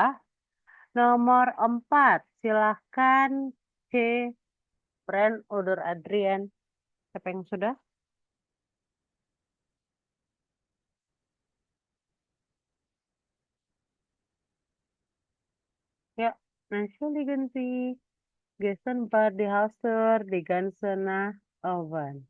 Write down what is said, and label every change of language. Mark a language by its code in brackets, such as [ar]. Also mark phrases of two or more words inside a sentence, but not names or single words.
[id] Nomor 4, silahkan C. Brand order Adrian. Siapa yang sudah? Ya, [de] entschuldigen Sie. Gestern war die Haustür die ganze Nacht offen.